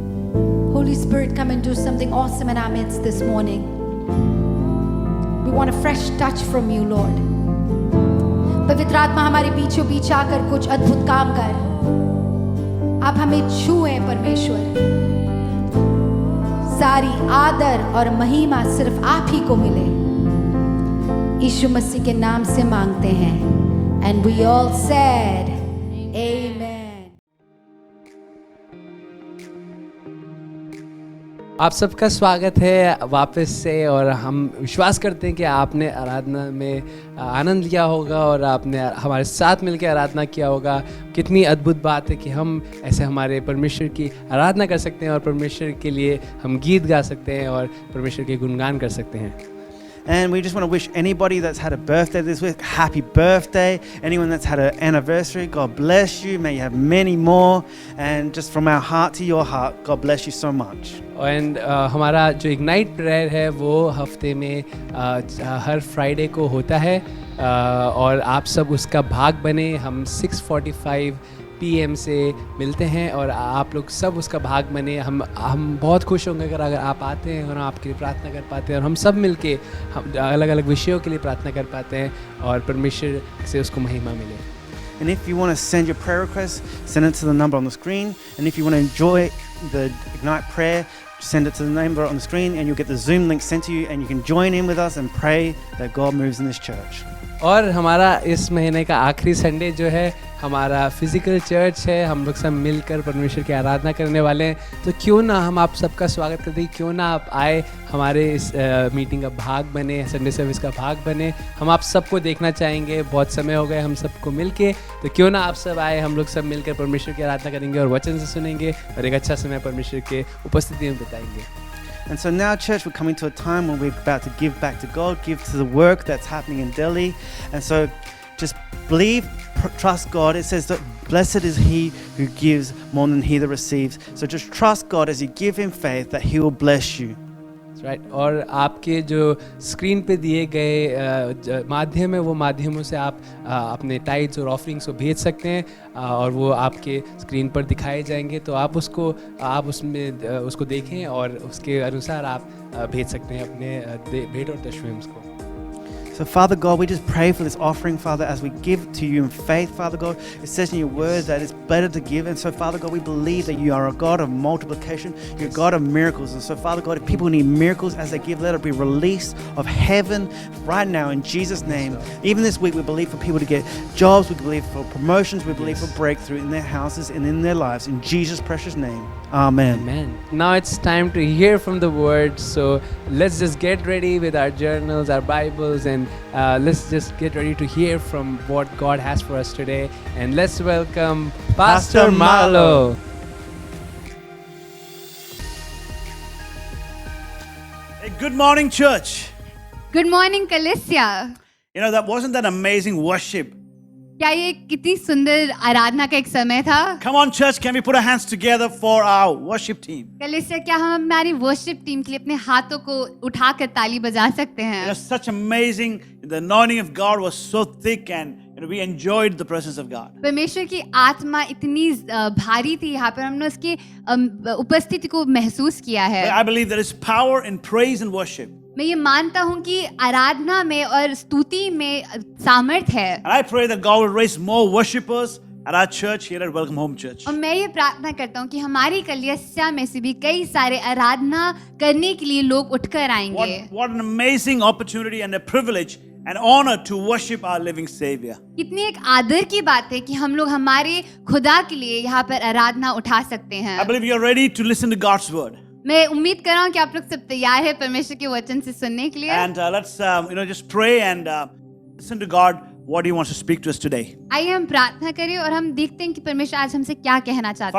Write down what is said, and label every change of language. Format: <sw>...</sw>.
<en>awesome in our midst this morning. We want a fresh touch from you, Lord.</en> <hi>पवित्र आत्मा हमारे बीचों बीच आकर कुछ अद्भुत काम कर। आप हमें छुए परमेश्वर। सारी आदर और महिमा सिर्फ आप ही को मिले। यीशु मसीह के नाम से मांगते हैं।</hi> <en>And we all said, Amen.</en> <hi>आप सबका स्वागत है वापस से, और हम विश्वास करते हैं कि आपने आराधना में आनंद लिया होगा और आपने हमारे साथ मिलकर आराधना किया होगा। कितनी अद्भुत बात है कि हम ऐसे हमारे परमेश्वर की आराधना कर सकते हैं और परमेश्वर के लिए हम गीत गा सकते हैं और परमेश्वर के गुणगान कर सकते हैं।</hi> <en>And we just want to wish anybody that's had a birthday this week, happy birthday. Anyone that's had an anniversary, God bless you. May you have many more. And just from our heart to your heart, God bless you so much.</en> <hi>And हमारा जो ignite prayer है वो हफ्ते में हर Friday को होता है, और आप सब उसका भाग बने। हम 6:45 PM से मिलते हैं और आप लोग सब उसका भाग बने। हम बहुत खुश होंगे अगर आप आते हैं और हम आपके लिए प्रार्थना कर पाते हैं, और हम सब मिलके हम अलग अलग विषयों के लिए प्रार्थना कर पाते हैं और परमेश्वर से उसको महिमा मिले।</hi> <en>And if you want to send your prayer requests, send it to the number on the screen. And if you want to enjoy the Ignite prayer, send it to the number on the screen and you'll get the Zoom link sent to you and you can join in with us and pray that God moves in this church.</en> <hi>और हमारा इस महीने का आखिरी Sunday जो है हमारा physical church है। हम लोग सब मिलकर परमेश्वर की आराधना करने वाले हैं, तो क्यों ना हम आप सबका स्वागत करते हैं, क्यों ना आप आए हमारे इस मीटिंग का भाग बने, संडे सर्विस का भाग बने। हम आप सबको देखना चाहेंगे, बहुत समय हो गए हम सबको मिलके, तो क्यों ना आप सब आए, हम लोग सब मिलकर परमेश्वर की आराधना करेंगे और वचन से सुनेंगे और एक अच्छा समय परमेश्वर के उपस्थिति में बिताएंगे।</hi> <en>And so now, church, we're coming to a time when we're about to give back to God, give to the work that's happening in Delhi. And so just believe, trust God. It says that blessed is he who gives more than he that receives. So just trust God as you give him faith that he will bless you.</en> <hi>Right और आपके जो screen पे दिए गए माध्यम है, वो माध्यमों से आप अपने टाइट्स और ऑफरिंग्स को भेज सकते हैं, और वो आपके स्क्रीन पर दिखाए जाएंगे। तो आप उसमें उसको देखें और उसके अनुसार आप भेज सकते हैं अपने भेंट और दशमें को।</hi> <en>So, Father God, we just pray for this offering, Father, as we give to you in faith, Father God. It says in your word that it's better to give. And so, Father God, we believe that you are a God of multiplication. You're a God of miracles. And so, Father God, if people need miracles as they give, let it be release of heaven right now in Jesus' name. Even this week, we believe for people to get jobs. We believe for promotions. We believe for breakthrough in their houses and in their lives. In Jesus' precious name. Amen. Amen. Now it's time to hear from the word. So let's just get ready with our journals, our Bibles, and let's just get ready to hear from what God has for us today. And let's welcome Pastor Marlo. Hey, good morning, church. Good morning, Kalisya. You know, wasn't that amazing worship?</en> <hi>क्या ये कितनी सुंदर आराधना का एक समय था?</hi> <en>Come on, church, can we put our hands together for our worship team?</en> <hi>कलिसिया, क्या हम हमारी वर्शिप टीम के लिए अपने हाथों को उठाकर ताली बजा सकते</hi> <en>It</en> <hi>हैं?</hi> <en>was such amazing. The anointing of God was so thick, and we enjoyed the presence of God.</en> <hi>परमेश्वर की आत्मा इतनी भारी थी, यहाँ पर हमने उसकी उपस्थिति को महसूस किया है।</hi> <en>I believe there is power in praise and worship.</en> <hi>मैं ये मानता हूँ कि आराधना में और स्तुति में सामर्थ है।</hi> <en>And I pray that God will raise more worshipers at our church here at Welcome Home Church.</en> <hi>और मैं ये प्रार्थना करता हूँ कि हमारी कलिसिया में से भी कई सारे आराधना करने के लिए लोग उठकर आएंगे।</hi> <en>What an amazing opportunity and a privilege and honor to worship our living Savior.</en> <hi>कितनी एक आदर की बात है कि हम लोग हमारे खुदा के लिए यहाँ पर आराधना उठा सकते हैं।</hi> <en>I believe you are ready to listen to God's word.</en> <hi>मैं उम्मीद कर रहा हूँ कि आप लोग सब तैयार हैं परमेश्वर के वचन से सुनने के लिए।</hi> <en>And let's just pray and listen to God what He wants to speak to us today.</en> <hi>आइए हम प्रार्थना करें और हम देखते हैं कि परमेश्वर आज हमसे क्या कहना चाहता</hi>